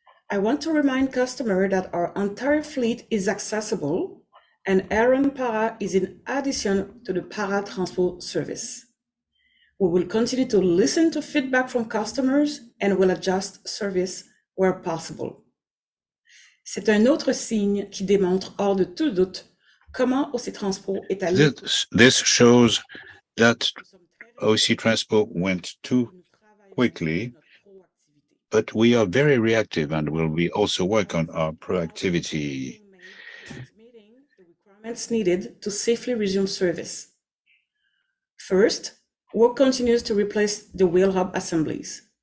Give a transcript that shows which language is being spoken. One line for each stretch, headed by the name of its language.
English: I want to remind customers that our entire fleet is accessible and Errand Para is in addition to the Para Transpo service. We will continue to listen to feedback from customers and will adjust service where possible.
French: C'est un autre signe qui démontre hors de tout doute comment OC Transpo est allé.
English: This shows that OC Transpo went too quickly, but we are very reactive and will be also work on our proactivity. Needed to safely resume service. First, work continues to replace the wheel hub assemblies.